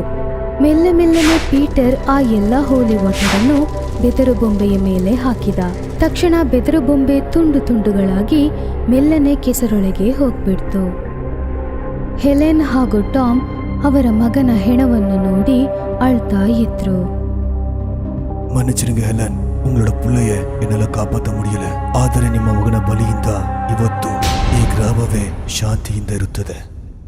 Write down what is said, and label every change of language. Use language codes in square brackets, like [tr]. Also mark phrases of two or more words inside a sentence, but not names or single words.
[kn] ಮೆಲ್ಲನೆ ಪೀಟರ್ ಆ ಎಲ್ಲ [en] holy water [kn] ಅನ್ನು ಬೆದರು ಬೊಂಬೆಯ ಮೇಲೆ ಹಾಕಿದ. ತಕ್ಷಣ ಬೆದರು ಬೊಂಬೆ ತುಂಡು ತುಂಡುಗಳಾಗಿ ಮೆಲ್ಲನೆ ಕೆಸರೊಳಗೆ ಹೋಗ್ಬಿಡ್ತು. ಹೆಲೆನ್ ಹಾಗೂ ಟಾಮ್ ಅವರ ಮಗನ ಹೆಣವನ್ನು ನೋಡಿ ಅಳ್ತಾ ಇದ್ರು. [ta] மன்னிச்சிருங்க ஹெலன், உங்களோட புள்ளைய என்னால காப்பாற்ற முடியல. [kn] ಆದರೆ ನಿಮ್ಮ ಮಗನ ಬಲಿಯಿಂದ ಇವತ್ತು ಈ ಗ್ರಾಮವೇ ಶಾಂತಿಯಿಂದ ಇರುತ್ತದೆ.